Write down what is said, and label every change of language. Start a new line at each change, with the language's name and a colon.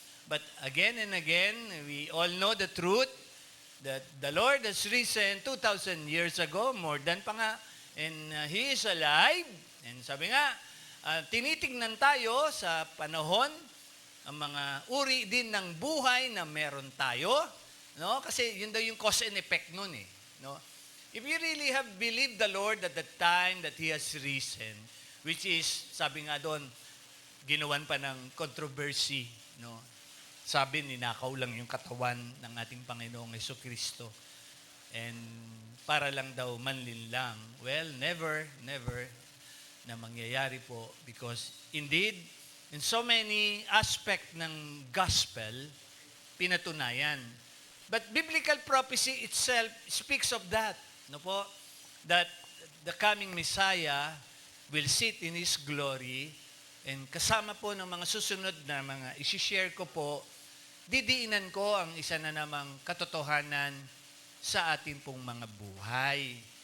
English: But again and again, we all know the truth that the Lord has risen 2,000 years ago, more than
Filipino: pa nga,
English: and He is alive.
Filipino: And sabi nga, tinitingnan tayo sa panahon, ang mga uri din ng buhay na meron tayo, no? Kasi yun daw yung
English: cause and effect
Filipino: nun eh, no?
English: If you really have believed the Lord at the time that He has risen, which is,
Filipino: sabi nga doon, ginawan pa ng
English: controversy, no?
Filipino: Sabi, ninakaw lang yung katawan ng ating Panginoong Jesucristo. And para lang daw manlinlang. Well, never na mangyayari po,
English: because indeed, in so many aspect
Filipino: ng gospel, pinatunayan.
English: But biblical prophecy itself speaks of that.
Filipino: No po?
English: That the coming Messiah will sit in His glory,
Filipino: and kasama po ng mga susunod na mga isi-share ko po, didiinan ko ang isa na namang katotohanan sa ating pong mga buhay.